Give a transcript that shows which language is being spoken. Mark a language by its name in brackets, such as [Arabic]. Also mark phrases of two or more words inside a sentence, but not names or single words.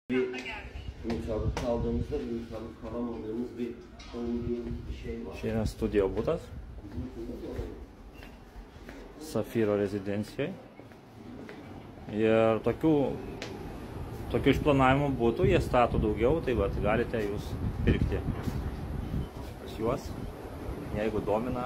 [Turkish] Bir mutabık kaldığımızda bir mutabık kalamadığımız bir şey var. [Lithuanian] Čia yra studijo butas. Safyro rezidencijai. Ir tokių išplanavimų būtų, jie stato daugiau, tai vat, galite jūs pirkti pas juos, jeigu domina.